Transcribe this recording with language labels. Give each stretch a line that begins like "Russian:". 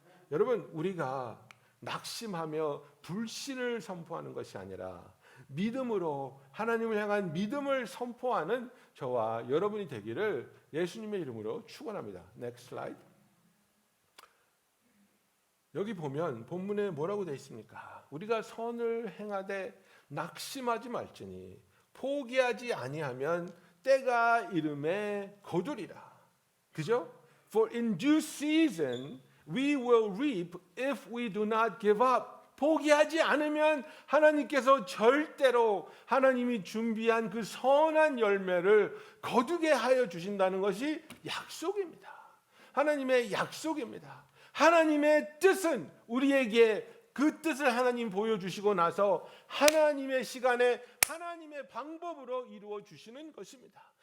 Korean: 여러분, 우리가 낙심하며 불신을 선포하는 것이 아니라 믿음으로 하나님을 향한 믿음을 선포하는 저와 여러분이 되기를 예수님의 이름으로 축원합니다.
English: Next slide.
Korean: 여기 보면 본문에 뭐라고 되어 있습니까? 우리가 선을 행하되 낙심하지 말지니 포기하지 아니하면 때가 이름에 거두리라. 그죠?
English: For in due season we will reap if we do not give up.
Korean: 포기하지 않으면 하나님께서 절대로 하나님이 준비한 그 선한 열매를 거두게 하여 주신다는 것이 약속입니다. 하나님의 약속입니다. 하나님의 뜻은 우리에게 그 뜻을 하나님 보여주시고 나서 하나님의 시간에 하나님의 방법으로 이루어 주시는 것입니다.